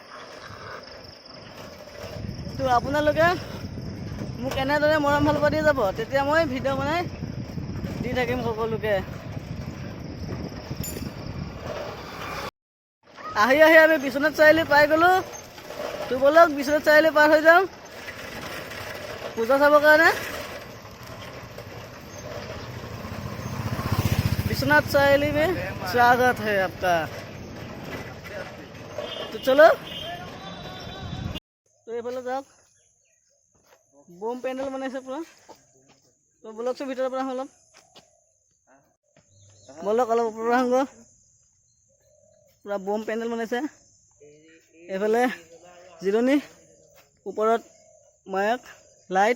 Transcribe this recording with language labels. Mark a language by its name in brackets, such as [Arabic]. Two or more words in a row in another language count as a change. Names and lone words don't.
[Assamese] তো আপোনালোকে মোক এনেদৰে মৰম ভাল পাই যাব, তেতিয়া মই ভিডিঅ' বনাই দি থাকিম সকলোকে। আহি আমি বিশ্বনাথ চাৰিআলি পাই গ'লোঁ। তো ব'লক বিশ্বনাথ চাৰিআলি পাৰ হৈ যাওঁ পূজা চাবৰ কাৰণে। [Hindi] विश्वनाथ चारियाली में स्वागत है आपका। तो चलो। तो ये [Assamese] যাওক বম পেণ্ডেল বনাইছে পুৰা। তো বলকচোন ভিতৰৰ পৰা অলপ বলক অলপ ওপৰৰ পৰা আহোঁ। পুৰা বম পেণ্ডেল বনাইছে। এইফালে জিৰণি, ওপৰত মাইক লাইট।